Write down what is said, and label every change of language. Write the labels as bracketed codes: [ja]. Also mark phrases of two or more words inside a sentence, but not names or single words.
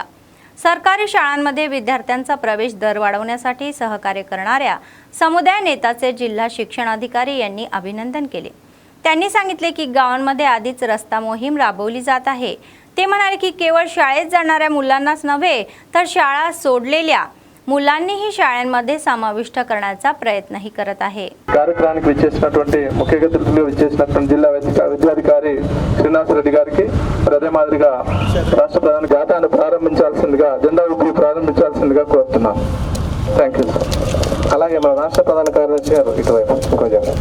[mr] सरकारी शाळांमध्ये विद्यार्थ्यांचा प्रवेश दर वाढवण्यासाठी सहकार्य करणाऱ्या समुदाय नेताचे जिल्हा शिक्षण अधिकारी यांनी अभिनंदन केले. त्यांनी सांगितले की गावांमध्ये आधीच रस्ता मोहीम राबवली जात आहे. ते म्हणाले की केवळ शाळेत जाणाऱ्या मुलांनाच नव्हे तर शाळा सोडलेल्या मुलांनीही शाळांमध्ये समाविष्ट करण्याचा प्रयत्नही करत आहे. [te] కార్యక్రమానికి విచ్చేసినటువంటి ముఖ్య అతిథులు విచ్చేసినటువంటి జిల్లా విద్యాధికారి శ్రీనివాస్ రెడ్డి గారికి అదే మాదిరిగా రాష్ట్ర ప్రధాన జాతాన్ని ప్రారంభించాల్సిందిగా జెండా ఊపి ప్రారంభించాల్సిందిగా కోరుతున్నాను. [en] Thank you sir. [te] అలాగే మన రాష్ట్ర ప్రధాన కార్యదర్శి గారు ఇటువైపు కొంచెం